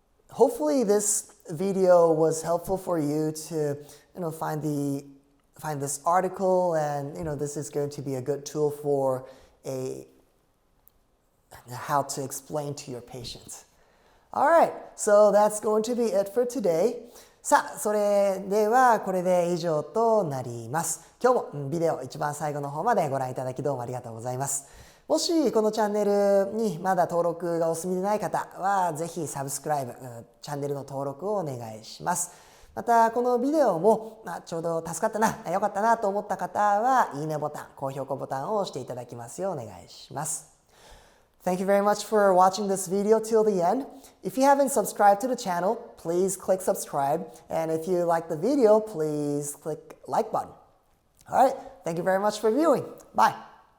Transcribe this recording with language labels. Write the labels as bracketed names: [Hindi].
[English] Hopefully this video was helpful for you to find this article, and this is going to be a good tool for how to explain to your patients. Alright, so that's going to be it for today. [Japanese] さあ、それではこれで以上となります。今日もビデオ一番最後の方までご覧いただきどうもありがとうございます。もしこのチャンネルにまだ登録がお済みでない方はぜひサブスクライブ、チャンネルの登録をお願いします。またこのビデオもちょうど助かったな、良かったなと思った方はいいねボタン、高評価ボタンを押していただきますようお願いします。 [English] Thank you very much for watching this video till the end. If you haven't subscribed to the channel, please click subscribe. And if you like the video, please click like button. Alright, thank you very much for viewing. Bye.